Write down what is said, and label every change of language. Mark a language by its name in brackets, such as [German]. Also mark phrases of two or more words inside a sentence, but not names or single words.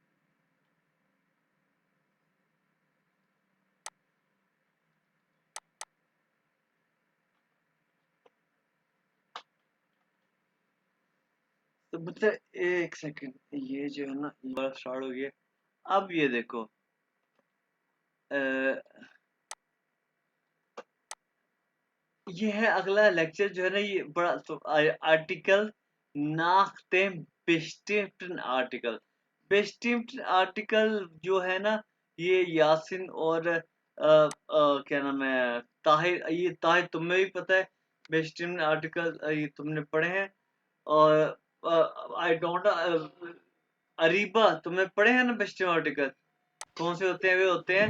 [Hindi] तो मतलब एक सेकंड, ये जो है ना ये वाला स्टार्ट हो गया. अब ये देखो ये है अगला लेक्चर जो है ना, ये बड़ा तो आर्टिकल [German] nach dem bestimmten Artikel. bestimmten Artikel [Hindi] जो है ना, ये यासिन और क्या नाम है ताहिर, ये ताहिर तुम्हें भी पता है. [German] bestimmten Article [Hindi] ये तुमने पढ़े हैं. और [English] I don't [Hindi] अरीबा तुमने पढ़े हैं ना [German] bestimmten Article, [Hindi] कौन से होते हैं? वे होते हैं